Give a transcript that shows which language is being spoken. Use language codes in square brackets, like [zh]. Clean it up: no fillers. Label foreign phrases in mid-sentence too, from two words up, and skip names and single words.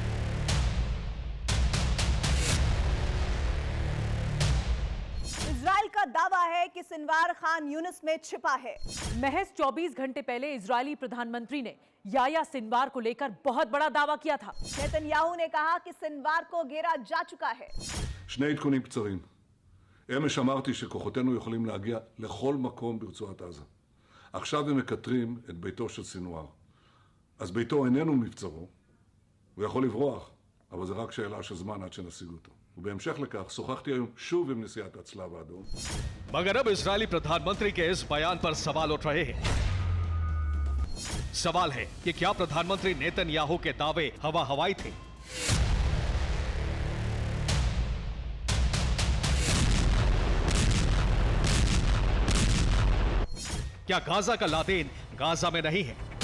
[hi] इजराइल का का दावा है कि सिनवार खान यूनिस में छिपा है। महज 24 घंटे पहले इजरायली प्रधानमंत्री ने याह्या सिनवार को लेकर बहुत बड़ा दावा किया था। नेतन्याहू ने कहा कि सिनवार को घेरा जा चुका है। [he] שני עדכונים קצרים. אמש אמרתי שכוחותינו יכולים להגיע לכל מקום ברצועת עזה. עכשיו הם מקטרים את ביתו של סינואר. אז ביתו איננו מבצרו, הוא יכול לברוח, אבל זה רק שאלה של זמן עד שנשיג אותו. ובהמשך לכך, שוחחתי היום שוב עם נשיאת הצלב האדום. [hi] मगर अब इजरायली प्रधानमंत्री के इस बयान पर सवाल उठ रहे हैं। सवाल है कि क्या प्रधानमंत्री नेतन्याहू के दावे हवा हवाई थे? क्या गाजा का लादेन गाजा में नहीं है?